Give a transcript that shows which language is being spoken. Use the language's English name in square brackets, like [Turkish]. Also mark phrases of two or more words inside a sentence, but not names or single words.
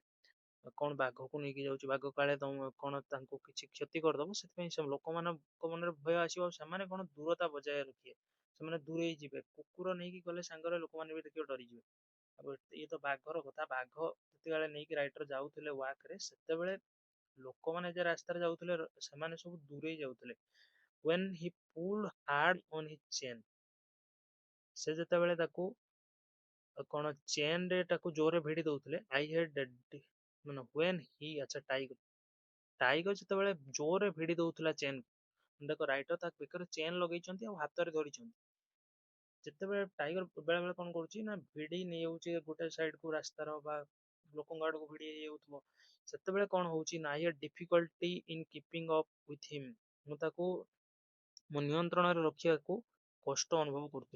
[Odia] କଣ ବାଘକୁ ନେଇକି ଯାଉଛି, ବାଘ କାଳେ ତମ କଣ ତାଙ୍କୁ କିଛି କ୍ଷତି କରିଦବ, ସେଥିପାଇଁ ସେ ଲୋକମାନଙ୍କ ମନରେ ଭୟ ଆସିବ, ଆଉ ସେମାନେ କଣ ଦୂରତା ବଜାୟ ରଖିବେ, ସେମାନେ ଦୂରେଇ ଯିବେ। କୁକୁର ନେଇକି ଗଲେ ସାଙ୍ଗରେ, ଲୋକମାନେ ବି ଦେଖିବ ଡରିଯିବେ। ଆଉ ଇଏ ତ ବାଘର କଥା, ବାଘ ଯେତେବେଳେ ନେଇକି ରାଇଟର ଯାଉଥିଲେ ୱାକ୍ ରେ, ସେତେବେଳେ ଲୋକମାନେ ଯେ ରାସ୍ତାରେ ଯାଉଥିଲେ, ସେମାନେ ସବୁ ଦୂରେଇ ଯାଉଥିଲେ। [English] when he pulled hard on his chain, [Odia] ସେ ଯେତେବେଳେ ତାକୁ କଣ ଚେନ ରେ ତାକୁ ଜୋରରେ ଭିଡି ଦଉଥିଲେ, [English] I had [Odia] ମାନେ [English] when he, [Odia] ଆଚ୍ଛା ଟାଇଗର, ଟାଇଗର ଯେତେବେଳେ ଜୋରରେ ଭିଡି ଦଉଥିଲା ଚେନ୍, ଦେଖ ରାଇଟର ତା ବେକରେ ଚେନ୍ ଲଗେଇଛନ୍ତି ଆଉ ହାତରେ ଧରିଛନ୍ତି। ଯେତେବେଳେ ଟାଇଗର ବେଳେ ବେଳେ କଣ କରୁଛି ନା, ଭିଡି ନେଇଯାଉଛି ଗୋଟେ ସାଇଡ କୁ ରାସ୍ତାର, ବା ଲୋକଙ୍କ ଆଡକୁ ଭିଡି ହେଇଯାଉଥିବ, ସେତେବେଳେ କଣ ହଉଛି ନା, [English] I had difficulty in keeping up with him, [Odia] ମୁଁ ତାକୁ ମୋ ନିୟନ୍ତ୍ରଣରେ ରଖିବାକୁ କଷ୍ଟ ଅନୁଭବ କରୁଥିଲି।